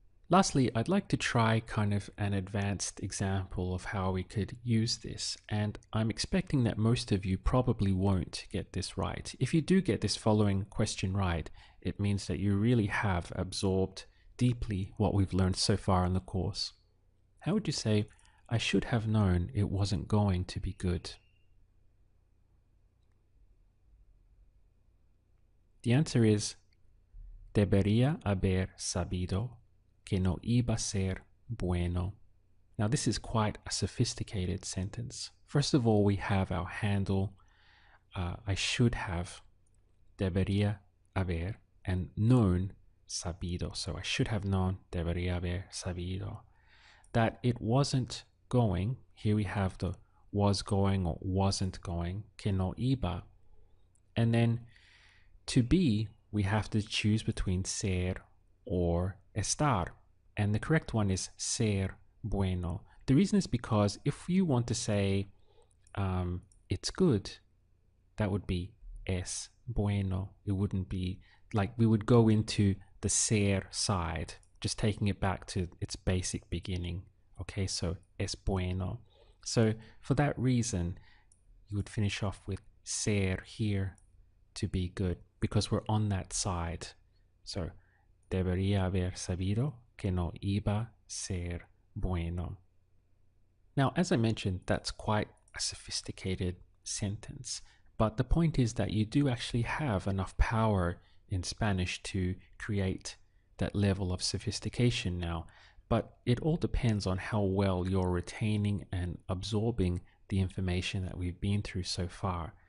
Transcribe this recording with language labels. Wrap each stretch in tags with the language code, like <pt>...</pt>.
<en>Lastly, I'd like to try kind of an advanced example of how we could use this, and I'm expecting that most of you probably won't get this right. If you do get this following question right, it means that you really have absorbed deeply what we've learned so far in the course. How would you say, I should have known it wasn't going to be good? The answer is,</en> <es>debería haber sabido que no iba a ser bueno.</es> <en>Now this is quite a sophisticated sentence. First of all, we have our handle, I should have,</en> <es>debería haber,</es> <en>and known,</en> <es>sabido.</es> <en>So I should have known,</en> <es>debería haber sabido,</es> <en>that it wasn't going. Here we have the was going or wasn't going,</en> <es>que no iba.</es> <en>And then to be, we have to choose between ser or estar, and the correct one is</en> <es>ser bueno.</es> <en>The reason is because if you want to say it's good, that would be</en> <es>es bueno.</es> <en>It wouldn't be like we would go into the ser side, just taking it back to its basic beginning. Okay, so</en> <es>es bueno.</es> <en>So for that reason, you would finish off with ser here, to be good, because we're on that side. So</en> <es>debería haber sabido que no iba a ser bueno.</es> <en>Now, as I mentioned, that's quite a sophisticated sentence, but the point is that you do actually have enough power in Spanish to create that level of sophistication now, but it all depends on how well you're retaining and absorbing the information that we've been through so far.</en>